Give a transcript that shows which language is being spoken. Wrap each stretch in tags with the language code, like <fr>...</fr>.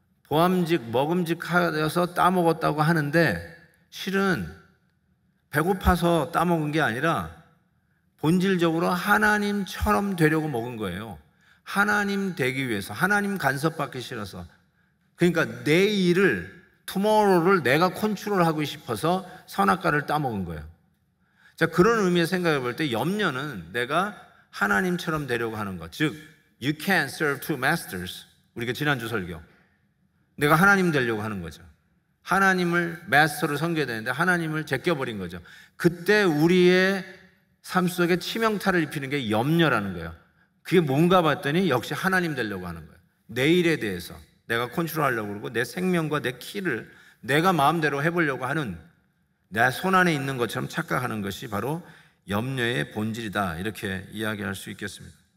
<ko>먹음직하여서 따먹었다고 하는데, 실은 배고파서 따먹은 게 아니라 본질적으로 하나님처럼 되려고 먹은 거예요. 하나님 되기 위해서, 하나님 간섭받기 싫어서. 그러니까 내일을, 투모로우를 내가 컨트롤하고 싶어서 선악과를 따먹은 거예요. 자, 그런 의미의 생각해 볼 때 염려는 내가 하나님처럼 되려고 하는 것. 즉,</ko> <en>you can't serve two masters.</en> <ko>우리가 지난주 설교, 내가 하나님 되려고 하는 거죠. 하나님을 마스터로 섬겨야 되는데 하나님을 제껴버린 거죠. 그때 우리의 삶 속에 치명타를 입히는 게 염려라는 거예요. 그게 뭔가 봤더니 역시 하나님 되려고 하는 거예요. 내일에 대해서 내가 컨트롤하려고 그러고, 내 생명과 내 키를 내가 마음대로 해보려고 하는, 내 손 안에 있는 것처럼 착각하는 것이 바로 염려의 본질이다, 이렇게 이야기할 수 있겠습니다.</ko>